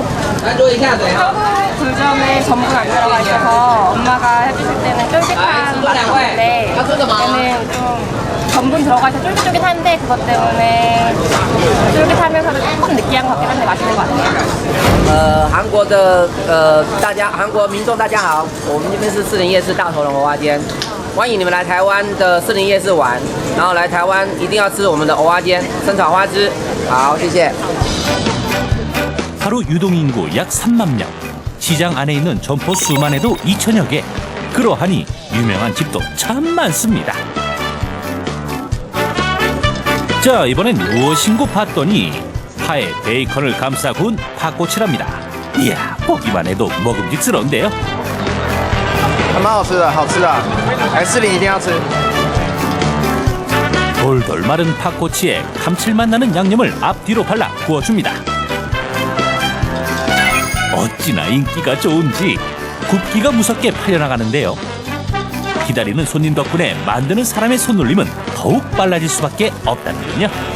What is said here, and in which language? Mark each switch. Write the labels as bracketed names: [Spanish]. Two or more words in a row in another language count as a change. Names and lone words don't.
[Korean] 한국 굴전에 전분 안 들어가 있어서 엄마가 해주실 때는 쫄깃한 맛이 있는데 얘는 좀 전분 들어가 있어서 쫄깃쫄깃한데 그것 때문에 쫄깃하면서도 조금 느끼한 것 같긴 한데 맛있는 것 같아요. [Chinese] 韩国的韩国民众大家好，我们这边是士林夜市大头龙蚵仔煎，欢迎你们来台湾的士林夜市玩，然后来台湾一定要吃我们的蚵仔煎、生炒花枝。好，谢谢。 [Korean] 하루 유동인구 약 3만 명. 시장 안에 있는 점포 수만 해도 2천여 개. 그러하니 유명한 집도 참 많습니다. 자, 이번엔 무엇인고 봤더니 파에 베이컨을 감싸 구운 팥꼬치랍니다. 이야, 보기만 해도 먹음직스러운데요. [Chinese] 还蛮好吃的，好吃的，来士林一定要吃。 [Korean] 돌돌 마른 팥꼬치에 감칠맛 나는 양념을 앞뒤로 발라 구워줍니다. 어찌나 인기가 좋은지 굽기가 무섭게 팔려나가는데요. 기다리는 손님 덕분에 만드는 사람의 손놀림은 더욱 빨라질 수밖에 없다는군요.